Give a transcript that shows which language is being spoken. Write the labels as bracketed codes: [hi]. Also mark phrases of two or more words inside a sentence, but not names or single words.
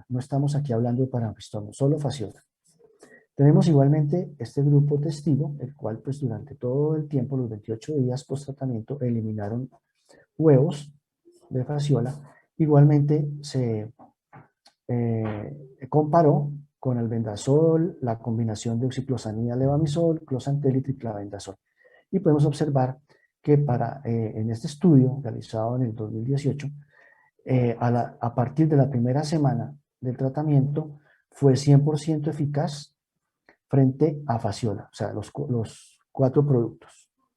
[es] No estamos aquí hablando de paranfistomo, solo fasciola. Tenemos igualmente este grupo testigo, el cual pues durante todo el tiempo, los 28 días post tratamiento, eliminaron huevos de fasciola. Igualmente se comparó con albendazol, la combinación de oxiclosanida, levamisol, closantel y triclavendazol. Y podemos observar que en este estudio realizado en el 2018, a partir de la primera semana del tratamiento, fue 100% eficaz frente a fasciola, o sea, los 4 productos.